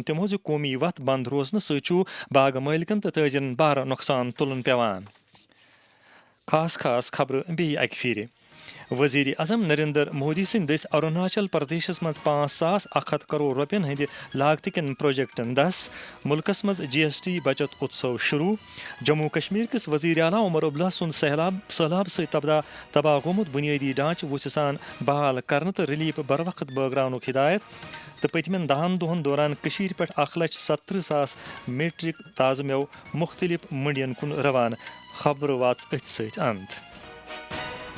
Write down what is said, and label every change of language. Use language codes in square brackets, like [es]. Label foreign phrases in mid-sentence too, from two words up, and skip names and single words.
[ks] تمو زِ قومی وتھ بند روزنہ ست باغ مالکن تو تاجرن بار نقصان تلن پیوان خاص خبر بیٚیہِ اکہ پھر وزیر اعظم نریندر مودی سند دس اروناچل پردیشس مز 5,100 کروڑ روپین ہند لاگت کن پروجیکٹن دس ملکس مز GST بچت اتسو شروع جموں کشمیر کس وزیر اعلیٰ عمر عبداللہ سن سہلاب ست تباہ گومت بنیادی ڈھانچہ وسع سان بحال کرنے تو ریلیف بر وقت بٲگراونک ہدایت تو پتمن 10 دہن دوران کشیر پہ 1,70,000 میٹرک تازہ میو مختلف منڈین کن روانہ خبر واژ اتھ ست اند